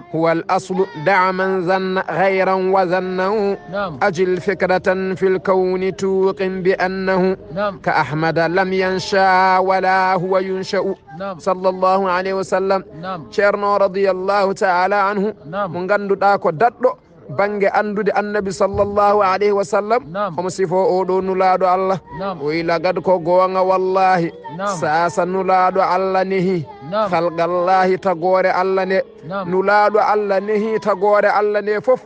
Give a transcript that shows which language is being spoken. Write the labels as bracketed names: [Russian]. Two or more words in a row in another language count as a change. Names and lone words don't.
[Arabic] هو الأصل دع من ظن غيرا وظنه. نعم. أجل فكرة في الكون توقن بأنه. نعم. كأحمد لم ينشأ ولا هو ينشأ. نعم. صلى الله عليه وسلم. نعم. شيرنا رضي الله تعالى عنه. نعم. [Fula] من غندو داكو دادو bange andude [Arabic] النبي صلى الله عليه وسلم. [Fula] omo sifo oɗo nulaɗo allah. o wi lagad ko gonga wallahi. sasa nulaɗo allah nehi halgallahi tagore allah nde. nulaɗo allah nehi tagore allah nde foof.